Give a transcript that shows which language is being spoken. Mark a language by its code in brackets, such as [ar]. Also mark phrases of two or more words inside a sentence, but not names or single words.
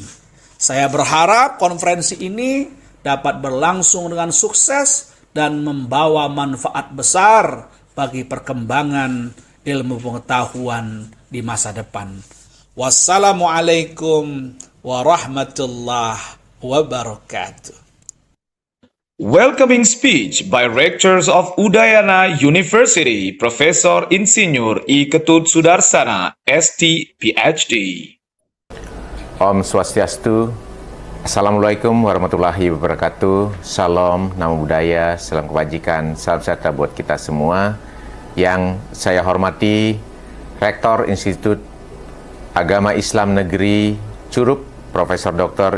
[id] Saya berharap konferensi ini dapat berlangsung dengan sukses dan membawa manfaat besar bagi perkembangan ilmu pengetahuan di masa depan. [ar] Wassalamualaikum warahmatullahi wabarakatuh. [en] Welcoming speech by rectors of Udayana University, Profesor Insinyur I Ketut Sudarsana, ST, PhD. [sa] Om Swastiastu. [ar] Assalamualaikum warahmatullahi wabarakatuh. [id] Salam, [pi] namo budaya, [id] salam kebajikan, salam sejahtera buat kita semua. Yang saya hormati Rektor Institut Agama Islam Negeri Curup, Profesor Dr.